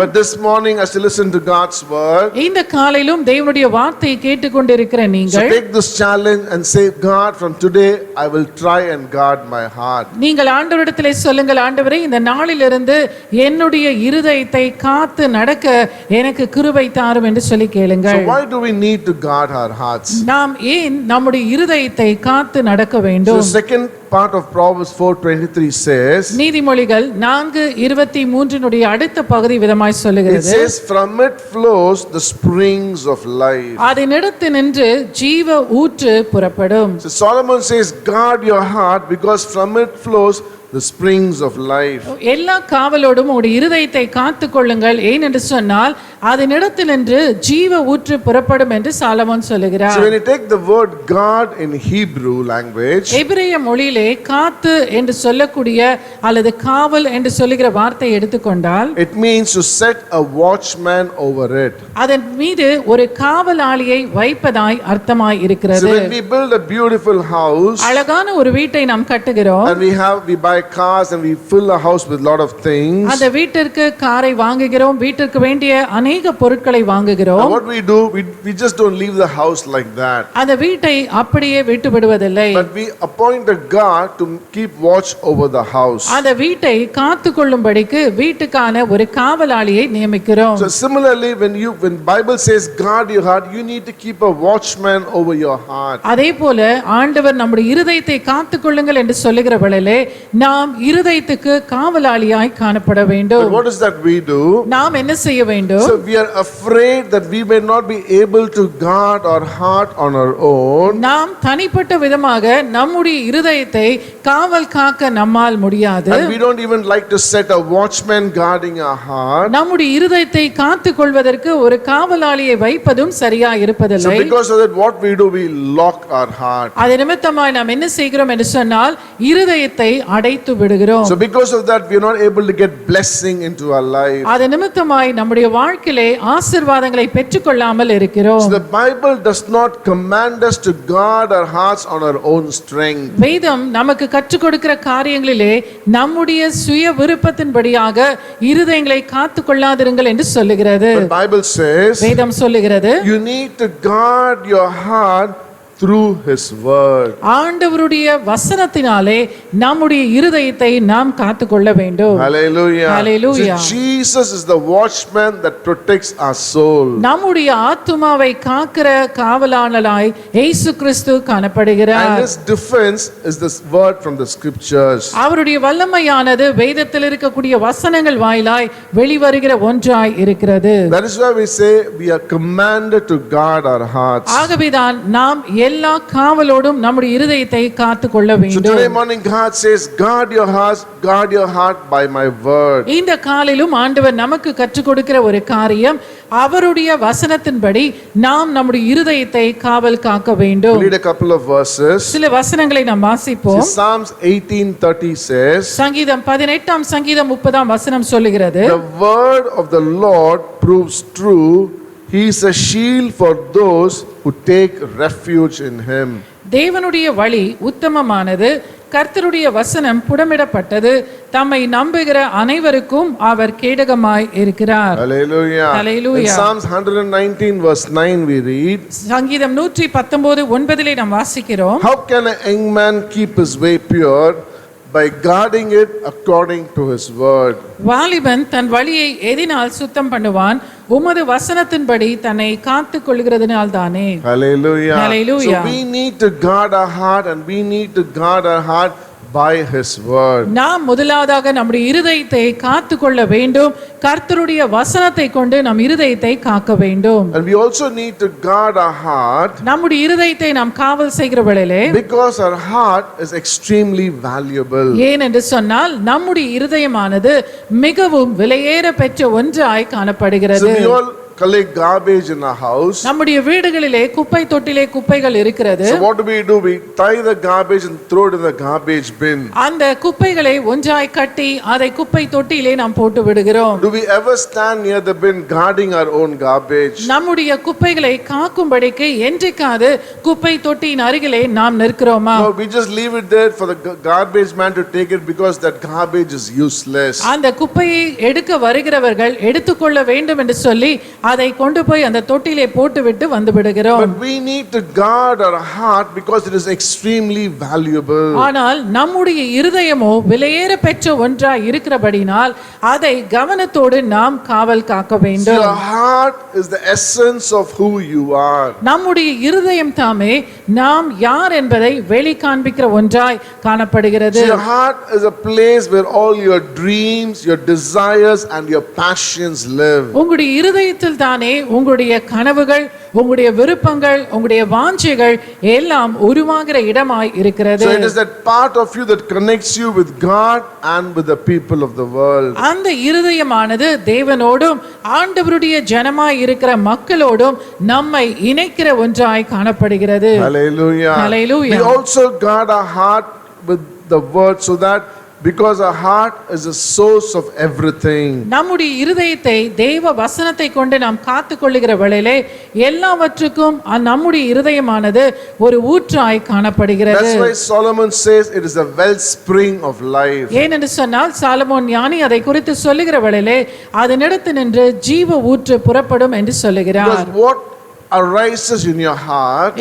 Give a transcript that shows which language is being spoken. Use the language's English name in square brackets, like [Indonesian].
[English] But this morning as you listen to God's word, [Tamil] இந்த காலையிலும் தேவனுடைய வார்த்தையை கேட்டுக்கொண்டிருக்கிற [English] so [Tamil] நீங்கள் [English] take this challenge and say, God, from today I will try and guard my heart. [Tamil] நீங்கள் ஆண்டவரிடத்திலே சொல்லுங்கள், ஆண்டவரே இந்த நாளிலிருந்து என்னுடைய இருதயத்தை காத்து நடக்க எனக்கு கிருபை தாரும் என்று சொல்லி [English] So [Tamil] கேளுங்கள். [English] why do we need to guard our hearts? [Tamil] நாம் ஏன் நம்முடைய இருதயத்தை காத்து நடக்க [English] So [Tamil] வேண்டும்? [English] the second part of Proverbs 4:23 says, [Tamil] நீதிமொழிகள் 4:23 அடுத்த பகுதி விதமாய் [English] it [Tamil] சொல்லுகிறது, [English] says, from it flows the springs of life. [Tamil] அதனிடத்து நின்று ஜீவ ஊற்று புறப்படும். [English] So Solomon says, guard your heart because from it flows the springs of life. [Tamil] எல்லா காவலோடும் உங்களுடைய இருதயத்தை காத்துக் கொள்ளுங்கள், ஏனென்று சொன்னால் அதனிடத்தினின்று ஜீவ ஊற்று புறப்படும் என்று சாலமோன் சொல்லுகிறார். [English] So when you take the word guard in Hebrew language, [Tamil] எபிரேய மொழியிலே காத்து என்று சொல்லக்கூடிய அல்லது காவல் என்று சொல்லுகிற வார்த்தையை எடுத்துக்கொண்டால் [English] it means to set a watchman over it. [Tamil] அதன் மீது ஒரு காவலாளியை வைப்பதாய் அர்த்தமாய் [English] So [Tamil] இருக்கிறது. [English] when we build a beautiful house [Tamil] அழகான ஒரு வீட்டை நாம் கட்டுகிறோம், [English] and we buy cars and we fill a house with lot of things, [Tamil] அந்த வீட்டிற்கு காரை வாங்குகிறோம், வீட்டிற்கு வேண்டிய அநேக பொருட்களை [English] and [Tamil] வாங்குகிறோம். [English] what we do, we just don't leave the house like that, [Tamil] அந்த வீட்டை அப்படியே விட்டு விடுவதில்லை, [English] but we appoint a guard to keep watch over the house. [Tamil] அந்த வீட்டை காத்து கொள்ளும்படிக்கு வீட்டுக்கான ஒரு காவலாளியை நியமிக்கிறோம். [English] So similarly, when Bible says guard your heart, you need to keep a watchman over your heart. [Tamil] அதே போல ஆண்டவர் நம்முடைய இருதயத்தை காத்துக் கொள்ளுங்கள் என்று சொல்லுகிற வேளையிலே நாம் இருதயத்துக்கு காவலாளியாய் காணப்பட [English] But [Tamil] வேண்டும். [English] what is that we do? [Tamil] நாம் என்ன செய்ய வேண்டும்? [English] So we are afraid that we may not be able to guard our heart on our own. [Tamil] நாம் தனிப்பட்ட விதமாக நம்முடைய இருதயத்தை காவல் காக்க நம்மால் முடியாது. [English] And we don't even like to set a watchman guarding our heart. [Tamil] நம்முடைய இருதயத்தை காத்துக் கொள்வதற்கு ஒரு காவலாளியை வைப்பதும் சரியா [English] So [Tamil] இருப்பதில்லை. [English] because of that, what we do, we lock our heart. [Tamil] அது நிமித்தமாய் நாம் என்ன செய்கிறோம் என்று சொன்னால் இருதயத்தை அடைத்து மறைத்து விடுகிறோம். [English] So because of that we are not able to get blessing into our life. [Tamil] அது நிமித்தமாய் நம்முடைய வாழ்க்கையிலே ஆசீர்வாதங்களை பெற்றுக்கொள்ளாமல் இருக்கிறோம். [English] So the Bible does not command us to guard our hearts on our own strength. [Tamil] வேதம் நமக்கு கற்றுக் கொடுக்கிற காரியங்களிலே நம்முடைய சுய விருப்பத்தின்படியாக இருதயங்களை காத்துக் கொள்ளாதிருங்கள் என்று சொல்லுகிறது. [English] The Bible says [Tamil] வேதம் சொல்லுகிறது, [English] you need to guard your heart through his word. [Tamil] ஆண்டவருடைய வசனத்தினாலே நம்முடைய இருதயத்தை நாம் காத்துக்கொள்ள வேண்டும். [English] Hallelujah. Hallelujah. So Jesus is the watchman that protects our soul. [Tamil] நம்முடைய ஆத்துமாவை காக்கிற காவலாளனாய் இயேசு கிறிஸ்து காணப்படுகிறார். [English] And his defense is this word from the scriptures. [Tamil] அவருடைய வல்லமையானது வேதத்தில் இருக்கக்கூடிய வசனங்கள் வாயிலாய் வெளிவருகிற ஒன்றாய் இருக்கிறது. [English] That is why we say we are commanded to guard our hearts. [Tamil] ஆகவேதான் நாம் எல்லா காவலோடும் நம்முடைய இருதயத்தை காத்துக்கொள்ள [English] So [Tamil] வேண்டும். [English] today morning God says, guard your hearts, guard your heart by my word. [Tamil] இந்த காலையிலும் ஆண்டவர் நமக்கு கற்றுக் கொடுக்கிற ஒரு காரியம், அவருடைய வசனத்தின்படி நாம் நம்முடைய இருதயத்தை காவல் காக்க வேண்டும். [English] We'll read a couple of verses. [Tamil] சில வசனங்களை நாம் வாசிப்போம். [English] Psalms 18:30 says, [Tamil] சங்கீதம் 18 சங்கீதம் 30 வசனம் சொல்லுகிறது, [English] the word of the Lord proves true. He is a shield for those who take refuge in him. [Tamil] தேவனுடைய வழி உத்தமமானது, கர்த்தருடைய வசனம் புடமிடப்பட்டது, தம்மை நம்புகிற அனைவருக்கும் அவர் கேடகமாய் இருக்கிறார். [English] Hallelujah. Hallelujah. In Psalms 119 verse 9 we read, [Tamil] சங்கீதம் 119:9 நாம் வாசிக்கிறோம், [English] how can a young man keep his way pure? By guarding it according to his word. [Tamil] வாலிபன் தன் வழியை எதினால் சுத்தம் பண்ணுவான்? உமது வசனத்தின்படி தன்னை காத்துக் கொள்கிறதுனால் தானே. [English] Hallelujah. Hallelujah. So we need to guard our heart, and we need to guard our heart by his word. [Tamil] நாம் முதலாவதாக நம்முடைய இருதயத்தை காத்துக்கொள்ள வேண்டும். கர்த்தருடைய வசனத்தை கொண்டு நம் இருதயத்தை காக்க வேண்டும். [English] And we also need to guard our heart [Tamil] நம்முடைய இருதயத்தை நாம் காவல் செய்கிற வேளையிலே, [English] because our heart is extremely valuable. [Tamil] ஏன் என்று சொன்னால் நம்முடைய இருதயமானது மிகவும் விலையேற பெற்ற ஒன்றாய் காணப்படுகிறது. [English] So we all collect garbage in our house. [Tamil] நம்முடைய வீடுகளிலே குப்பை தொட்டிலே குப்பைகள் இருக்கிறது. [English] So what do? We tie the garbage and throw it in the garbage bin. [Tamil] அந்த குப்பைகளை ஒன்றாய் கட்டி அதை குப்பை தொட்டியிலே நாம் போட்டு விடுகிறோம். [English] Do we ever stand near the bin guarding our own garbage? [Tamil] நம்முடைய குப்பைகளை காக்கும்படிக்கு என்றைக்காவது குப்பை தொட்டியின் அருகிலே நாம் நிற்கிறோமா? [English] No, we just leave it there for the garbage man to take it because that garbage is useless. [Tamil] அந்த குப்பையை எடுக்க வருகிறவர்கள் எடுத்துக்கொள்ள வேண்டும் என்று சொல்லி அதை கொண்டு போய் அந்த தொட்டிலே போட்டுவிட்டு வந்து விடுகிறோம். [English] But we need to guard our heart because it is extremely valuable. [Tamil] ஆனால் நம்முடைய இருதயமோ விலையேற பெற்ற ஒன்றாய் இருக்கிறபடினால் அதை கவனத்தோடு நாம் காவல் காக்க வேண்டும். [English] Your heart is the essence of who you are. [Tamil] நம்முடைய இருதயம் தாமே நாம் யார் என்பதை வெளி காண்பிக்கிற ஒன்றாய் காணப்படுகிறது. [English] Your heart is a place where all your dreams, your desires and your passions live. [Tamil] உங்களுடைய இருதயத்தில் தானே உங்களுடைய கனவுகள், உங்களுடைய விருப்பங்கள், உங்களுடைய வாஞ்சைகள் எல்லாம் உருவாகிற இடமாய் இருக்கிறது. [English] So it is that part of you that connects you with God and with the people of the world. [Tamil] அந்த இருதயமானது தேவனோடும் ஆண்டவருடைய ஜனமாய் இருக்கிற மக்களோடும் நம்மை இணைக்கிற ஒன்றாய் காணப்படுகிறது. [English] Hallelujah. Hallelujah. We also guard our heart with the word so that because our heart is the source of everything. [Tamil] நம்முடைய இருதயத்தை தேவ வசனத்தை கொண்டு நாம் காத்துக்கொள்ளுகிற வேளையிலே எல்லாவற்றுக்கும் நம்முடைய இருதயமானது ஒரு ஊற்றாய் காணப்படுகிறது. [English] That's why Solomon says it is a wellspring of life. [Tamil] ஏனென்று சொன்னால் சாலமோன் ஞானி அதை குறித்து சொல்லுகிற வேளையிலே அதனிடத்து நின்று ஜீவ ஊற்று புறப்படும் என்று சொல்லுகிறார். [English] Because what arises in your heart,